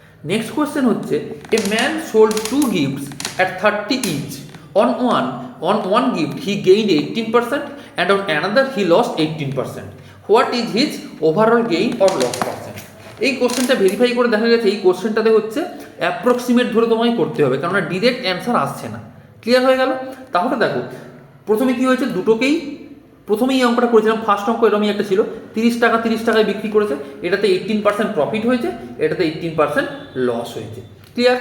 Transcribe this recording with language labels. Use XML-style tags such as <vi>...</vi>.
<en>Next question হচ্ছে a man sold 2 gifts at 30 each. On one gift he gained 18% and on another he lost 18%. What is his overall gain or loss percent?</en> <bn>এই কোশ্চেনটা verify করে দেখা গেছে এই কোশ্চেনটাতে হচ্ছে approximate ধরে তোমাকে করতে হবে, কেননা ডিরেক্ট অ্যান্সার আসছে না। ক্লিয়ার হয়ে গেল? তাহলে দেখো প্রথমে কি হয়েছে, দুটোকেই প্রথমেই এই অঙ্কটা করেছিলাম, ফার্স্ট অঙ্ক এরকমই একটা ছিল, 30 টাকায় বিক্রি করেছে, এটাতে 18% প্রফিট হয়েছে, এটাতে 18% লস হয়েছে। ক্লিয়ার?</bn>